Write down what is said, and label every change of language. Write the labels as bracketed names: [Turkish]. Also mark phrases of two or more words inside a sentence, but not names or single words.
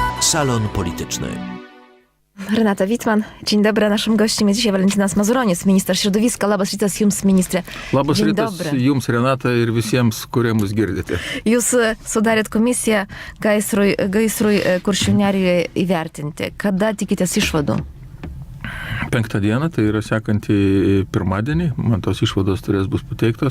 [Polish] Salon Polityczny. Renata Wittmann, dzień dobry. Naszym gościem jest dzisiaj Valentinas Mazuronis, minister środowiska. [Lithuanian] Labas rytas jums, ministrė. Labas [Polish] Dzień [Lithuanian] rytas [Polish] dobry. [Lithuanian] jums, Renata, ir visiems, kurie mus girdite. Jūs sudarėt komisiją gaisrui Kuršių nerijoje įvertinti. Kada tikitės išvadų? 5 dieną, tai yra sekantį pirmadienį, man tos išvados turės bus pateiktos.